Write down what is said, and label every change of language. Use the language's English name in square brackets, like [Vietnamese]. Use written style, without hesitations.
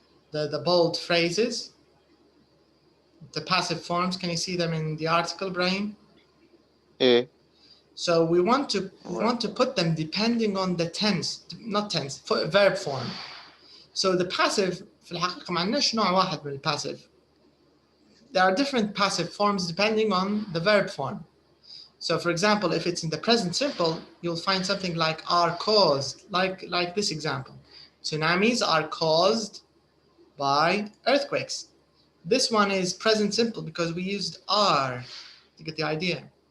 [English] The bold phrases, the passive forms, can you see them in the article, Ibrahim? Yeah. So we want to put them depending on the tense, not tense, verb form. So the passive [Arabic] في الحقيقة ما عندناش نوع واحد من الpassive. [English] There are different passive forms depending on the verb form. So for example, if it's in the present simple, you'll find something like are caused, like this example. Tsunamis are caused by earthquakes. This one is present simple because we used are to get the idea.